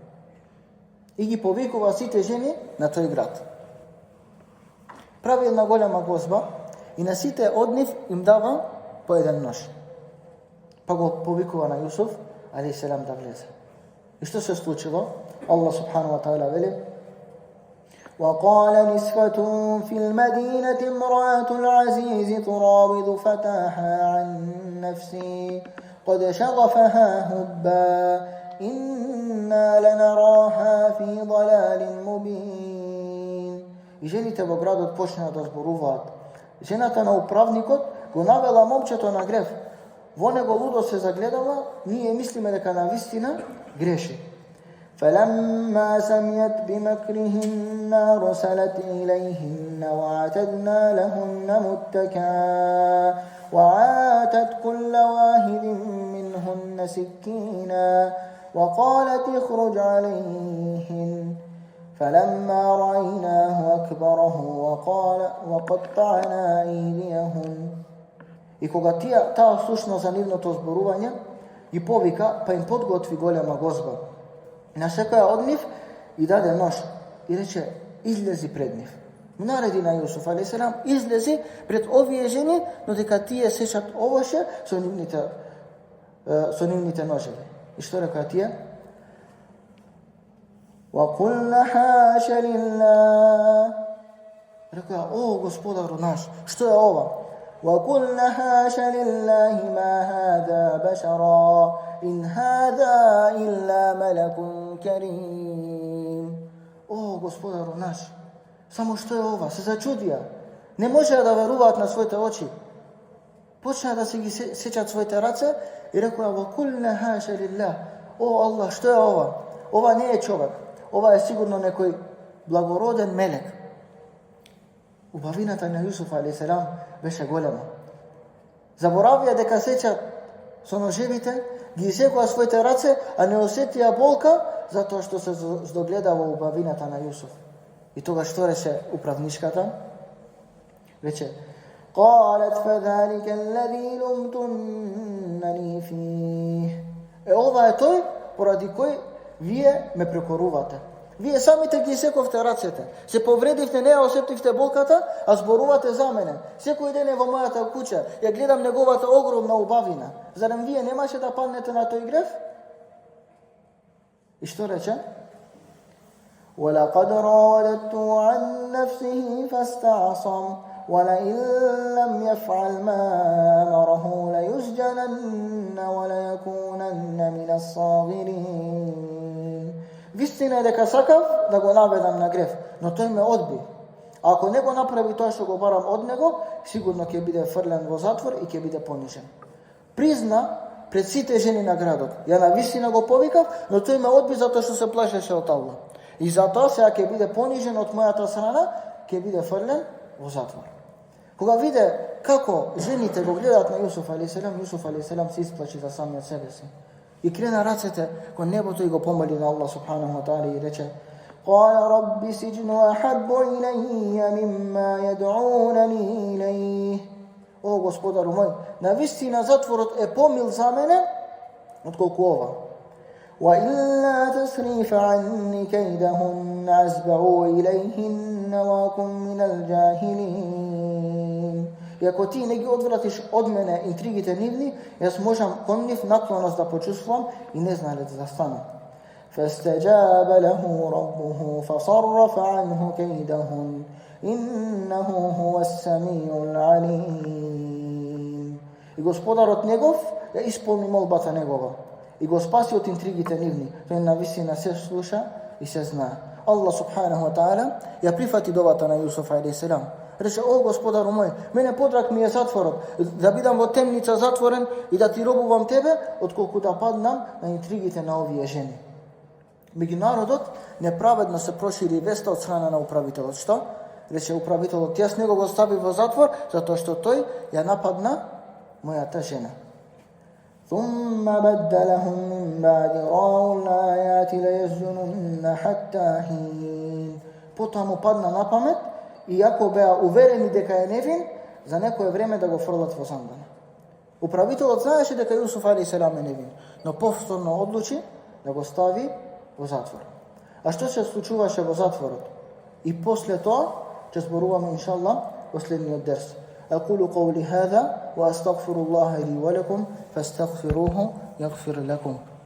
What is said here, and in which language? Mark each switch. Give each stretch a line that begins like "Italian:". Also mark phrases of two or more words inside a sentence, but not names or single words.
Macedonian: И ги повикува сите жени на тој град. Прави една голема гозба и на сите од нив им дава по еден нож. Па го повикува на Јусуф алейхиссалам да влезе. И што се случило?
Arabic: الله سبحانه وتعالى
Macedonian: вели:
Arabic: وقال نسوة في المدينة امرأة العزيز تراود فتاها عن نفسه قد شغفها حبا إنا لنراها في ضلال مبين.
Macedonian: И жените во градот почнаа да зборуваат. Жената на управникот го навела момчето на греф. Во него лудо се загледала, ние мислиме дека навистина греши.
Arabic: فلما سمعت بمكرهن أرسلت إليهن وأعتدنا لهن متكئا وآتت كل واحد منهن سكينا وقالت اخرج عليهن فلما رأيناه أكبره وقطعنا أيديهن.
Macedonian: И кога таа слушна за нивното зборување, и повика, па им подготви голема гозба. На секоја од нив и даде нож и рече: излези пред нив. Му нареди на Јусуф а.с. излези пред овие жени, но дека тие сечат овоше со нивните ножеви. И што рекоа тие?
Arabic: وَقُلْنَ حَاشَ لِلَّهِ.
Macedonian: Рекоа, о Господару наш, што е ова?
Arabic: وَقُلْنَ حَاشَ لِلَّهِ مَا هَذَا بَشَرًا إِنْ هَذَا إِلَّا مَلَكٌ كَرِيمٌ.
Macedonian: О Господару наш, само што е ова? Се зачудија. Не можеа да веруваат на своите очи. Почнаа да се ги сечат своите раце и рекоа
Arabic: وَقُلْنَ حَاشَ لِلَّهِ.
Macedonian: О Аллах, што е ова? Ова не е човек. Ова е сигурно некој благороден мелек. Убавината на Јусуф а.с. беше голема. Заборавија дека сечат со ножевите, ги секоа своите раце, а не осетија болка, затоа што се здогледа во убавината на Јусуф. И тога што рече управничката? Рече,
Arabic: قالت فذلك الذي لمتنني فيه.
Macedonian: Ова е тој поради кој вие ме прекорувате. Вие самите ги сековте рацете. Се повредивте, не ја осетивте болката, а зборувате за мене. Секој ден е во мојата куќа, ја гледам неговата огромна убавина. Зарем вие немаше да паднете на тој греф? И што рече?
Arabic: وَلَقَدْ رَاوَدَتْهُ عَنْ نَفْسِهِ فَاسْتَعْصَمَ وَلَئِنْ لَمْ يَفْعَلْ مَا أَمَرَهُ لَيُسْجَنَنَّ وَلَيَكُونَنَّ مِنَ الصَّاغِرِينَ.
Macedonian: Вистина е дека сакав да го наведам на греф, но тој ме одби. А ако не го направи тоа што го барам од него, сигурно ќе биде фрлен во затвор и ќе биде понижен. Призна пред сите жени на градот. Ја навистина го повикав, но тој ме одби затоа што се плашеше од Аллах. И затоа сега ќе биде понижен од мојата страна, ќе биде фрлен во затвор. Кога виде како жените го гледаат на Јусуф а.с., Јусуф а.с. се исплачи за самиот себе си. И крена рацете кон небото и го помоли на
Arabic: الله سبحانه وتعالى
Macedonian: и рече:
Arabic: قال رب سجن أحب إلي مما يدعونني إليه.
Macedonian: О Господару мој, навистина затворот е помил за мене отколку ова.
Arabic: وإلا تصرف عني كيدهن أسبع إليهن وأكن من الجاهلين.
Macedonian: И ако ти не ги одвратиш од мене интригите нивни, јас можам кон нив наклоност да почувствувам и незналец да станам.
Arabic: فاستجاب له ربه فصرف عنه كيدهن إنه هو السميع العليم.
Macedonian: И Господарот негов ја исполни молбата негова и го спаси од интригите нивни. Тој навистина се слуша и се знае.
Arabic: الله سبحانه وتعالى
Macedonian: ја прифати довата на Јусуф а.с. Рече: о Господару мој, мене подрак ми е затворот, да бидам во темница затворен и да ти робувам тебе, отколку да паднам на интригите на овие жени. Меѓу народот неправедно се прошири веста од страна на управителот. Што? Рече управителот: јас него го стави во затвор затоа што тој ја нападна мојата жена.
Arabic: ثم بدلهم من بعد رأوا الآيات ليسجنن حتى حين.
Macedonian: Потоа му падна на памет, иако беа уверени дека е невин, за некое време да го фрлат во зандана. Управителот знаеше дека Јусуф а.с. е невин, но повторно одлучи да го стави во затвор. А што се случуваше во затворот? И после тоа ќе зборуваме иншаллах во следниот дерс.
Arabic: أقول قولي هذا وأستغفر الله لي ولكم فاستغفروه يغفر لكم.